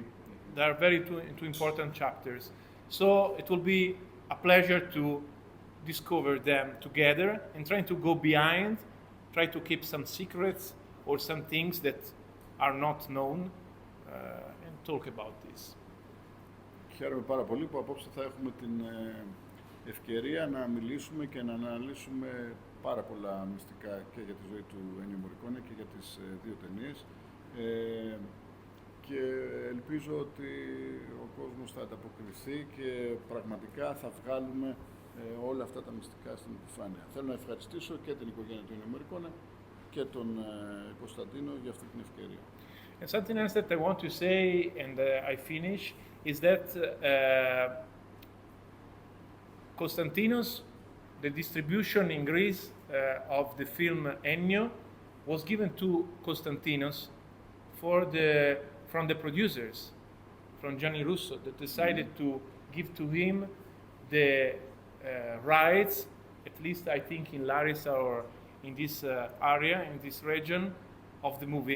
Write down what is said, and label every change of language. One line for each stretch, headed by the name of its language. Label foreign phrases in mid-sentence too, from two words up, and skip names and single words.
English: They are two important chapters. So it will be a pleasure to discover them together and trying to go behind, try to keep some secrets or some things that are not known, and talk about this.
Greek: Χαίρομαι πάρα πολύ που απόψε θα έχουμε την ευκαιρία να μιλήσουμε και να αναλύσουμε πάρα πολλά μυστικά και για τη ζωή του Ennio Morricone και για τις 2 ταινίες. Και ελπίζω ότι ο κόσμος θα ανταποκριθεί και πραγματικά θα βγάλουμε όλα αυτά τα μυστικά στην επιφάνεια. Θέλω να ευχαριστήσω και την οικογένεια του Ennio Morricone και τον Κωνσταντίνο για αυτή την ευκαιρία.
English: And something else that I want to say, and I finish, is that Konstantinos, the distribution in Greece of the film Ennio, was given to Konstantinos from the producers, from Gianni Russo, that decided to give to him the rights, at least I think in Larissa or in this area, in this region of the movie.